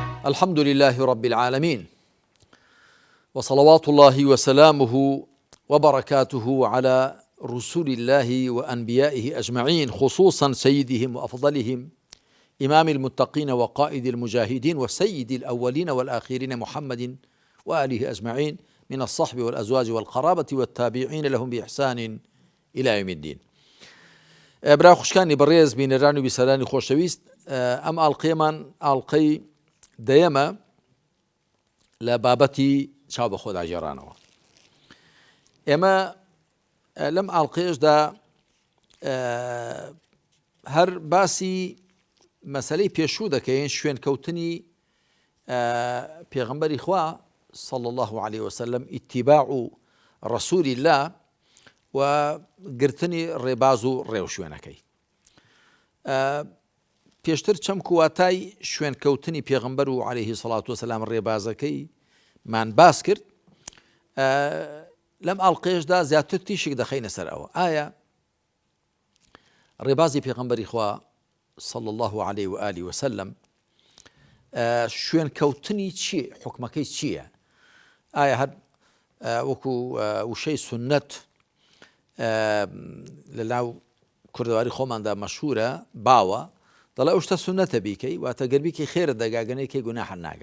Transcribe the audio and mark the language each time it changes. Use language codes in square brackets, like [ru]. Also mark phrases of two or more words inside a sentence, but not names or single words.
[ar] الحمد لله رب العالمين، وصلوات الله وسلامه وبركاته على رسول الله وأنبيائه أجمعين، خصوصا سيدهم وأفضلهم إمام المتقين وقائد المجاهدين وسيد الأولين والآخرين محمد وآله أجمعين من الصحب والأزواج والقرابة والتابعين لهم بإحسان إلى يوم الدين. [ckb] برا خوشکانی بەڕێز بینەران و بیسەرانی خۆشەویست، ئەم ئاڵقەیەمان ئاڵقەی دەیەمە لە بابەتی چاو بە خۆدا گێڕانەوە. ئێمە لەم ئاڵقەیەشدا هەر باسی مەسەلەی پێشوو دەکەین، شوێنکەوتنی پێغەمبەری خوا [ar] صلى الله عليه وسلم، اتباع رسول الله [ckb] و گرتنی ڕێباز و ڕێوشوێنەکەی. پێشتر چەم کواتای شوێنکەوتنی پێغەمبەر و [ar] عەلەیهی سەڵات وسەلام [ckb] ڕێبازەکەی مان باس کرد. لەم ئاڵقەیەشدا زیاتر تیشێک دەخەینە سەر ئەوە، ئایا ڕێبازی پێغەمبەری خوا [ar] صلى الله عليه وآله وسلم [ckb] شوێنکەوتنی چیە؟ حکمەکەی چییە؟ ئایا هەر وەکو وشەی سنەت لەناو کوردەواری خۆماندا مەشهورە، باوە دەڵێ ئەو شتە سنەتە بیکەی، واتە گەربیکەی خێرت دەگاگەنەیەکەی گوناحت ناگا.